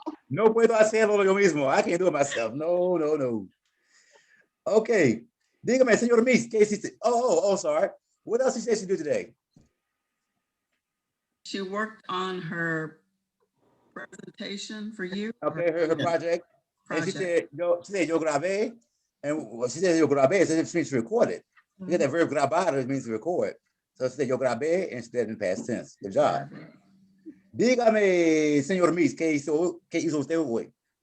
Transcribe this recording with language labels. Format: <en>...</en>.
<es>No puedo hacerlo yo mismo. I can't do it myself. No. Okay. Dígame, señor Miss, ¿qué hiciste?</es> <en>Oh, sorry. What else did she say she did today? She worked on her presentation for you. Okay, her project. And she said, yo grabé. And well, she said, yo grabé, so it means to record it. You get that verb grabar, it means to record. So she said, yo grabé instead in past tense. Good job.</en> <es>Dígame, señor Miss, ¿qué hizo usted hoy?</es>